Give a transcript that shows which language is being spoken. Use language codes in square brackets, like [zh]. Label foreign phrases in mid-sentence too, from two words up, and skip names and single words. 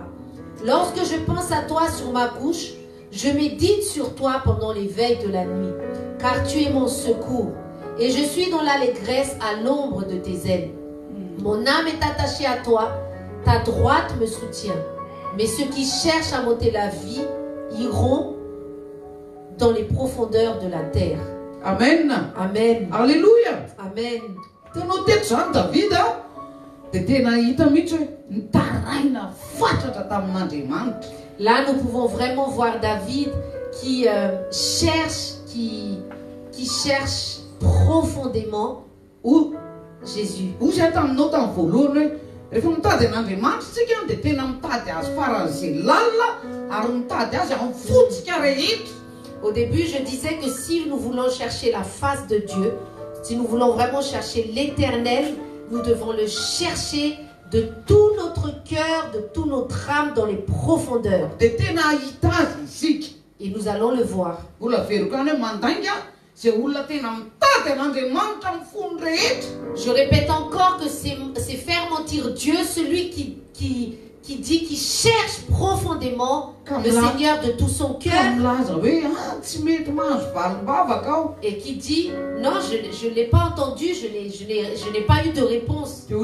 [fr] Lorsque je pense à toi sur ma couche, je médite sur toi pendant les veilles de la nuit, car tu es mon secours, et je suis dans l'allégresse à l'ombre de tes ailes. Mon âme est attachée à toi, ta droite me soutient. Mais ceux qui cherchent à m'ôter la vie iront dans les profondeurs de la terre. Amen. Amen. Alléluia. Amen. [mg] Tanao teto zany David dia tena hita mihitsy hoe nitaraina fatratra tamin'Andriamanitra. [fr] Là, nous pouvons vraiment voir David qui cherche profondément où Jésus. [mg] Ozy taminao tamin'ny voalohany hoe rehefa mitady an'Andriamanitra tsika dia tena mitady azy faran'izay lalina ary mitady azy amin'ny fotsika rehetra. [fr] Au début, je disais que si nous voulons chercher la face de Dieu, si nous voulons vraiment chercher l'Éternel, nous devons le chercher de tout notre cœur, de toute notre âme dans les profondeurs. [mg] Dia tena ahita azy isika. [fr] Et nous allons le voir. [mg] Mbola veriko any hoe mandainga izay olona tena mitady an'Andriamanitra amin'ny fony rehetra. [fr] Je répète encore que c'est faire mentir Dieu, celui qui dit qu'il cherche profondément le Seigneur de tout son cœur. Et qui dit, non, je ne l'ai pas entendu, je n'ai pas eu de réponse.